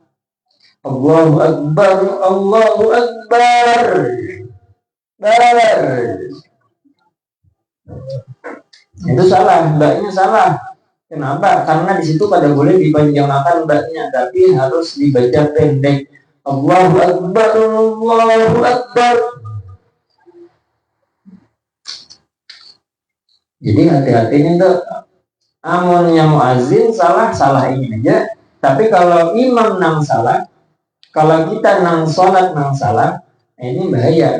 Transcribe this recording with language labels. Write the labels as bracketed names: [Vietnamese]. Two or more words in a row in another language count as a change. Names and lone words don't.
[Arabic] Allahu Akbar, Allahu Akbar. Bar. [Indonesian] Itu salah, mbaknya salah. Kenapa? Karena di situ pada boleh dipanjangkan mbaknya, tapi harus dibaca pendek. [Arabic] Allahu Akbar, Allahu Akbar. [Indonesian] Jadi hati-hati nih tuh. [Banjar] Amunnya muazin salah ini aja. [Indonesian] Tapi kalau imam nang salah, kalau kita nang sholat nang salah, ini bahaya.